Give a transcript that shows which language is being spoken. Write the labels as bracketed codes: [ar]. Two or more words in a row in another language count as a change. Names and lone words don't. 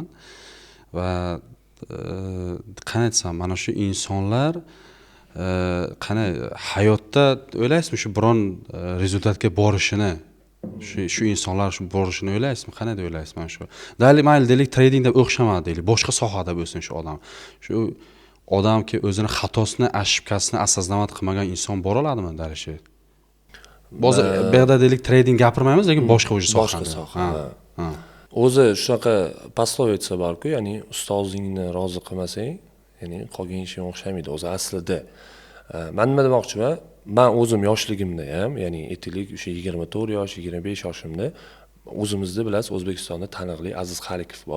[uz] Va qani aytsam, mana shu insonlar qani hayotda o'ylaysizmi shu biron rezultatga borishini, shu insonlar shu borishini o'ylaysizmi? Qanday deb o'ylaysiz mana shu? Mayli deylik, tradingda o'xshamadi deylik, boshqa sohada bo'lsin shu odam. Shu odamki o'zini xatosini, [ru] ошибкасini осознавать [uz] qilmagan inson bora oladimi darishi? Hozir bu yerda deylik trading gapirmaymiz, lekin boshqa soha. O'zi shunaqa posloviya bor-ku, ya'ni ustozingni rozi qilmasang, ya'ni qolgan ishing o'xshamaydi. O'zi aslida men nima demoqchiman? Men o'zim yoshligimda ham, ya'ni aytaylik o'sha 24 yosh, 25 yoshimda o'zimizda bilasiz, O'zbekistonda taniqli Aziz Xalikov bor.